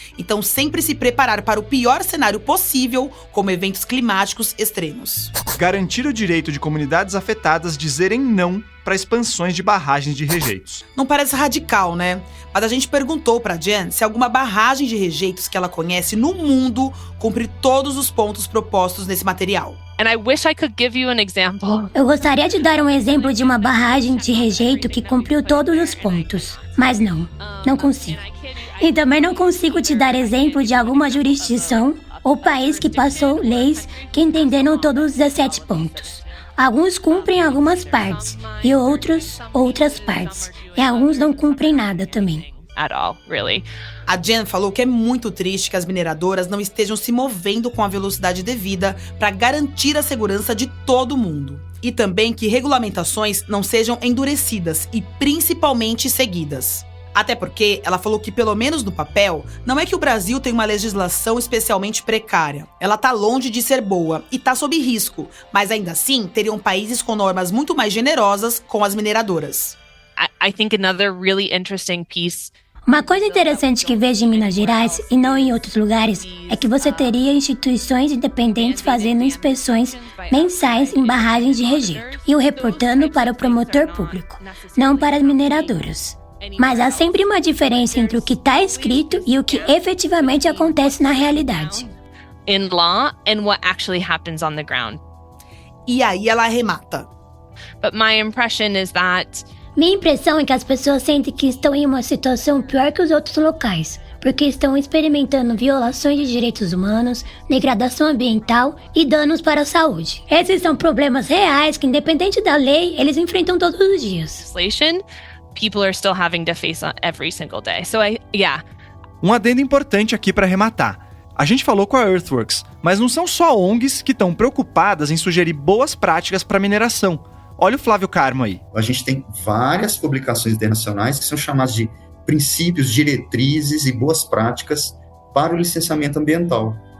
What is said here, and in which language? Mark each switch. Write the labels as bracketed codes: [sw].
[pt] Então sempre se preparar para o pior cenário possível, como eventos climáticos extremos. Garantir o direito de comunidades afetadas dizerem não para expansões de barragens de rejeitos. Não parece radical, né? Mas a gente perguntou para Jen se alguma barragem de rejeitos que ela conhece no mundo cumpre todos os pontos propostos nesse material. [en] And I wish I could give you an example. [pt] Eu gostaria de dar um exemplo de uma barragem de rejeito que cumpriu todos os pontos, mas não consigo. E também não consigo te dar exemplo de alguma jurisdição ou país que passou leis que entenderam todos os 17 pontos. Alguns cumprem algumas partes e outras partes. E alguns não cumprem nada também. [en] At all, really. [pt] A Jen falou que é muito triste que as mineradoras não estejam se movendo com a velocidade devida para garantir a segurança de todo mundo. E também que regulamentações não sejam endurecidas e principalmente seguidas. Até porque ela falou que, pelo menos no papel, não é que o Brasil tem uma legislação especialmente precária. Ela tá longe de ser boa e tá sob risco, mas ainda assim teriam países com normas muito mais generosas com as mineradoras. [en] I think another really interesting piece. [pt] Uma coisa interessante que vejo em Minas Gerais, e não em outros lugares, é que você teria instituições independentes fazendo inspeções mensais em barragens de rejeito e o reportando para o promotor público, não para as mineradoras. Mas há sempre uma diferença entre o que está escrito e o que efetivamente acontece na realidade. [en] In law and what actually happens on the ground. [pt] E aí ela arremata. [en] But my impression is that [pt] Minha impressão é que as pessoas sentem que estão em uma situação pior que os outros locais, porque estão experimentando violações de direitos humanos, degradação ambiental e danos para a saúde. Esses são problemas reais que, independente da lei, eles enfrentam todos os dias. [en] people are still having to face every single day. So [pt] Um adendo importante aqui para arrematar. A gente falou com a Earthworks, mas não são só ONGs que estão preocupadas em sugerir boas práticas para mineração. Olha o Flávio Carmo aí. A gente tem várias publicações internacionais que são chamadas de princípios, diretrizes e boas práticas para o licenciamento ambiental.